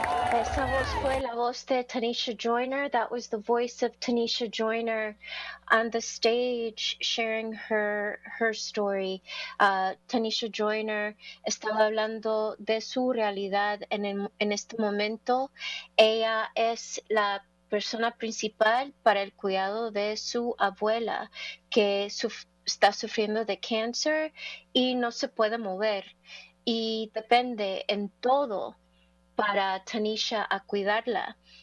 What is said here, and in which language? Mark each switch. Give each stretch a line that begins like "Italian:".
Spanish: Esa voz fue la voz de Tanisha Joyner.
English: That was the voice of Tanisha Joyner on the stage sharing her story.
Spanish: Tanisha Joyner estaba hablando de su realidad en este momento. Ella es la persona principal para el cuidado de su abuela que está sufriendo de cáncer y no se puede mover y depende en todo para Tanisha a cuidarla.